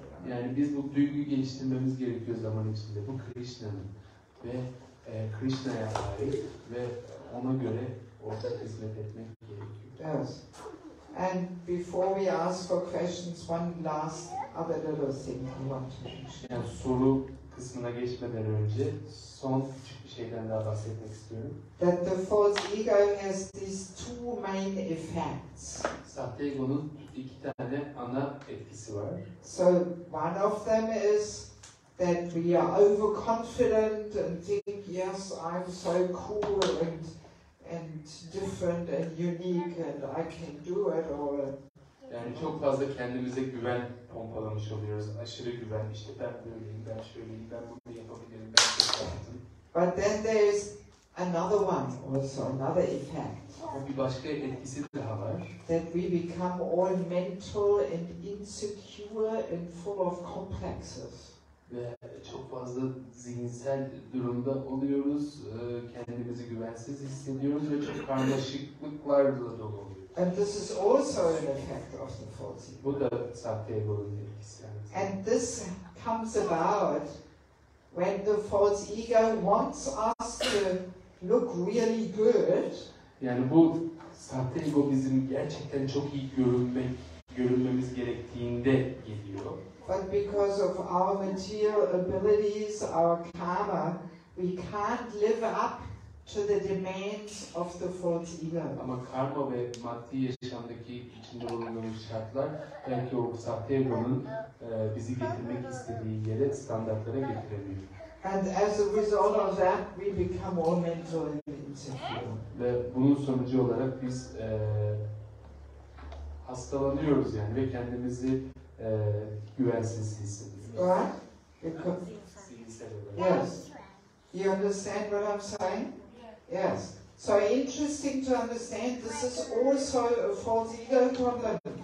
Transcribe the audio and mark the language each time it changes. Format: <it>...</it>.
<tr>Yani biz bu duyguyu geliştirmemiz gerekiyor zaman içinde. Bu Krishna'nın ve Krishna'ya ait ve ona göre orada hizmet etmek gerekiyor.</tr> <en>Yes. And before we ask for questions, one last other little thing I want to mention.</en> <tr>Yani soru kısmına geçmeden önce son küçük bir şeyden daha bahsetmek istiyorum.</tr> <en>That the false ego has these two main effects.</en> <tr>Sahte egonun iki tane ana etkisi var.</tr> <en>So one of them is that we are overconfident and think, yes, I'm so cool and different and unique and I can do it all.</en> <tr>Yani çok fazla kendimize güven pompalamış oluyoruz. Aşırı güven, işte ben böyleyim, ben şöyleyim, ben bunu yapabilirim, ben çok yaptım.</tr> <en>But then there is another one also, another effect.</en> <tr>Ama bir başka etkisi daha var.</tr> <en>That we become all mental and insecure and full of complexes.</en> <tr>Ve çok fazla zihinsel durumda oluyoruz, kendimizi güvensiz hissediyoruz ve çok karmaşıklıklarla dolu oluyoruz.</tr> <en>And this is also an effect of the false ego.</en> <tr>Bu da sahte egonun etkisi.</tr> <en>And this comes about when the false ego wants us to look really good.</en> <tr>Yani bu sahte ego bizim gerçekten çok iyi görünmemiz gerektiğinde geliyor.</tr> <en>But because of our material abilities, our karma, we can't live up to the demands of the false ego.</en> <tr>Ama karma ve maddi yaşamdaki içinde bulunduğumuz şartlar belki o sahte egonun bizi getirmek istediği yere, standartlara getiremiyor.</tr> <en>And as a result of that, we become all mental and insecure.</en> <tr>Ve bunun sonucu olarak biz hastalanıyoruz yani ve kendimizi güvensiz hissediyoruz.</tr> <en>Right? Because, yes. You understand what I'm saying? Yes. So interesting to understand this is also a false ego problem.</en>